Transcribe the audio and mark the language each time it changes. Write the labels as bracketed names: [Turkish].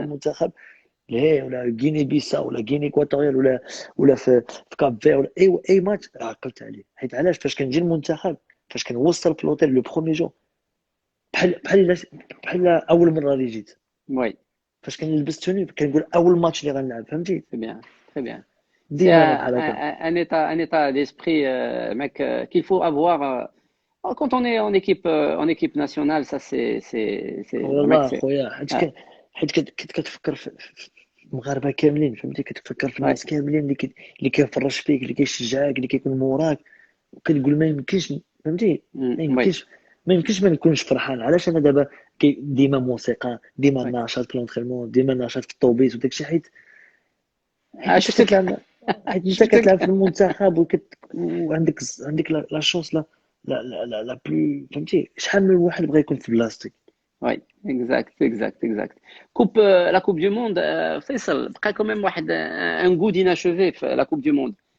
[Arabic] المنتخب، لا ولا غيني بيسا ولا غيني اكواتوريال ولا في كاب فير، ولا اي ماتش عقلت عليه. حيت علاش فاش كنجي المنتخب، فاش كنوصل في الاوتيل لو بروميي جور، بحال اول مره اللي جيت. [French] oui, [Arabic] فاش كنلبس توني كنقول اول ماتش اللي غنلعب، فهمتي. [French] c'est bien, très bien. C'est [Arabic] ديما انا بحال هكا. [French] un état d'esprit, mec, qu'il faut avoir quand on est en équipe nationale. Ça, mec, [Arabic] والله [French] c'est, [Arabic] خويا، ah, حيت كنت كتفكر في المغاربه كاملين، فهمتي. كتفكر في [French] ouais, [Arabic] الناس كاملين اللي كيفرج فيك، اللي كيشجعك، اللي كيكون موراك. وكتقول ما يمكنش، فهمتي. ما [French] oui, [Arabic] يمكنش ما يمكنش ما نكونش فرحان. علاش انا دابا ديما موسيقى، ديما [French] oui. [Arabic] نشاط في لونترينمون، ديما نشاط في الطوبيس وداك الشيء. حيت Ah, انت شفتك. كتلعب، حيت انت شفتك. كتلعب في المنتخب وعندك لا شونس، لا بلو، فهمتي. شحال من واحد بغى يكون في بلاصتك. [French] Oui, exact, exact, exact. La Coupe du Monde, فيصل [Arabic] بقى [French] quand même [Arabic] واحد [French] un goût d'inachevé في la Coupe du Monde.